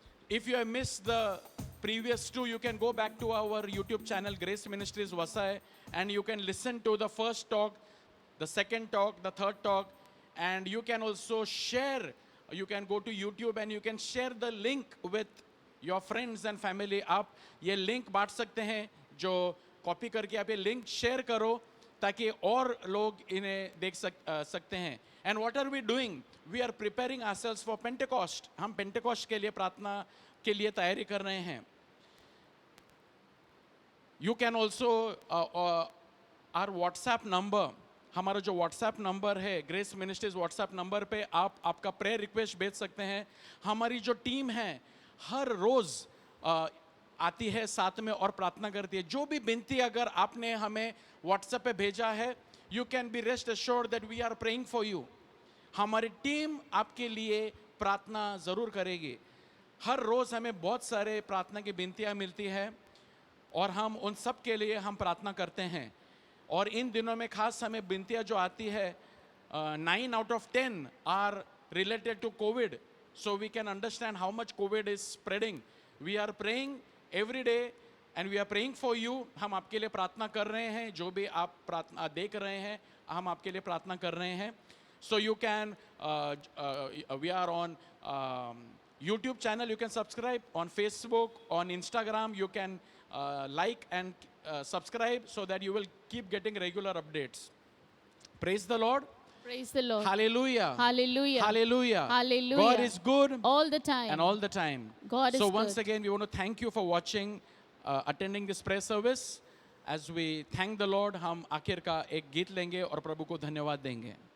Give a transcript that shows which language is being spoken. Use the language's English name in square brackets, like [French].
[English] If you have missed the previous two, you can go back to our YouTube channel, Grace Ministries Vasai, and you can listen to the first talk, the second talk, the third talk, and you can also share. You can go to YouTube and you can share the link with your friends and family. [Hindi] आप ये link बांट सकते हैं, जो copy करके आप ये link share करो ताकि और लोग इन्हें देख सकते हैं. [English] And what are we doing? We are preparing ourselves for Pentecost. [Hindi] हम पेंटेकोस्ट के लिए प्रार्थना के लिए तैयारी कर रहे हैं. [English] You can also our WhatsApp number, [Hindi] हमारा जो WhatsApp नंबर है, ग्रेस मिनिस्ट्रीज WhatsApp नंबर पे आप आपका प्रेयर रिक्वेस्ट भेज सकते हैं. हमारी जो टीम है हर रोज़ आती है साथ में और प्रार्थना करती है. जो भी विनती अगर आपने हमें WhatsApp पे भेजा है, [English] you can be rest assured that we are praying for you. [Hindi] हमारी टीम आपके लिए प्रार्थना ज़रूर करेगी. हर रोज़ हमें बहुत सारे प्रार्थना की विनतियाँ मिलती है और हम उन सब के लिए हम प्रार्थना करते हैं. और इन दिनों में खास हमें विनतियाँ जो आती है, [English] 9 out of 10 are related to COVID. So we can understand how much COVID is spreading. We are praying every day and we are praying for you. [Hindi] हम आपके लिए प्रार्थना कर रहे हैं. जो भी आप प्रार्थना देख रहे हैं, हम आपके लिए प्रार्थना कर रहे हैं. [English] So you can, we are on YouTube channel, you can subscribe. On Facebook, on Instagram, you can like and subscribe so that you will keep getting regular updates. Praise the Lord. Praise the Lord. Hallelujah. Hallelujah. Hallelujah. Hallelujah. God is good All the time. and all the time. God is So once good. again, we want to thank you for watching, attending this prayer service. As we thank the Lord, [Hindi] हम आखिर का एक गीत लेंगे और प्रभु को धन्यवाद देंगे.